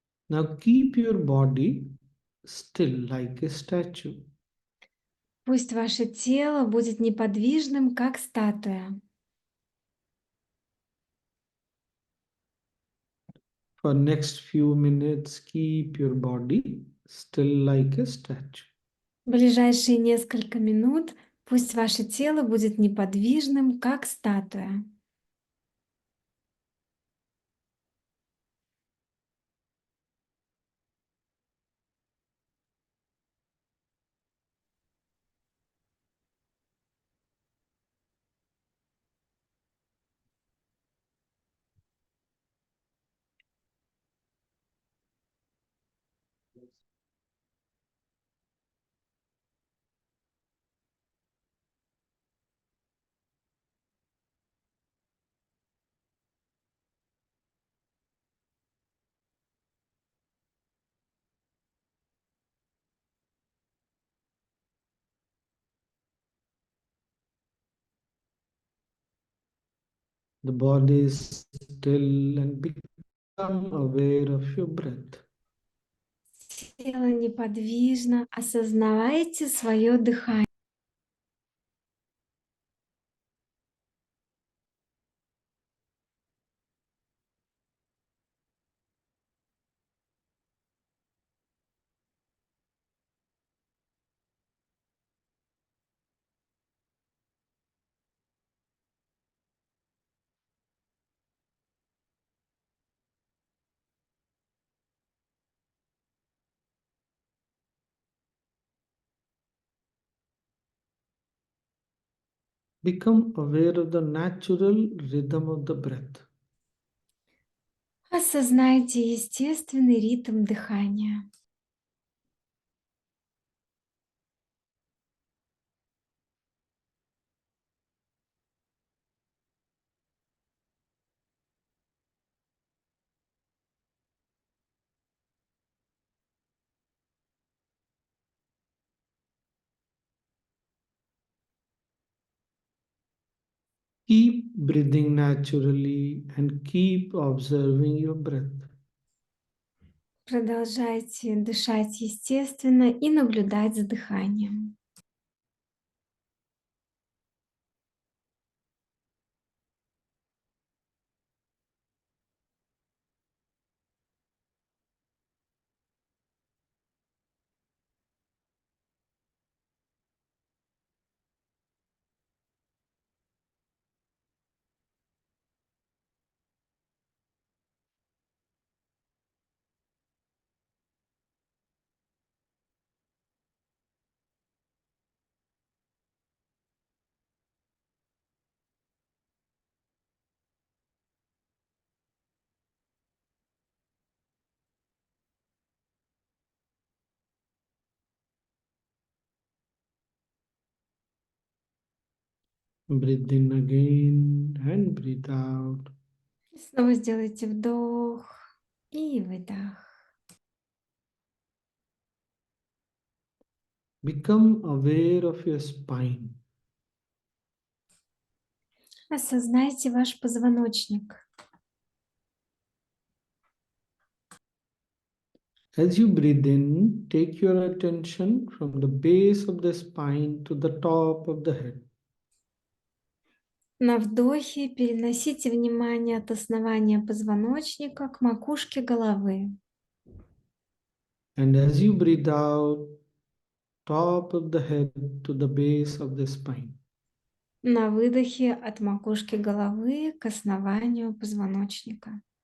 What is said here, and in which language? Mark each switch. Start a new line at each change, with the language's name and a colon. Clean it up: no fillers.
English: Now keep your body still like a statue.
Russian: Пусть ваше тело будет неподвижным, как статуя.
English: For next few minutes, keep your body still like a statue.
Russian: В ближайшие несколько минут пусть ваше тело будет неподвижным, как статуя.
English: the body is still and become aware of your breath.
Russian: Тело неподвижно. Осознавайте свое дыхание.
English: Become aware of the natural rhythm of the breath.
Russian: Осознайте естественный ритм дыхания.
English: Keep breathing naturally and keep observing your breath.
Russian: Продолжайте дышать естественно и наблюдать за дыханием.
English: Breathe in again and breathe out.
Russian: Снова сделайте вдох и выдох.
English: Become aware of your spine.
Russian: Осознайте ваш позвоночник.
English: As you breathe in, take your attention from the base of the spine to the top of the head.
Russian: На вдохе переносите внимание от основания позвоночника к макушке головы.
English: And as you breathe out, top of the head to the base of the spine.
Russian: На выдохе от макушки головы к основанию позвоночника.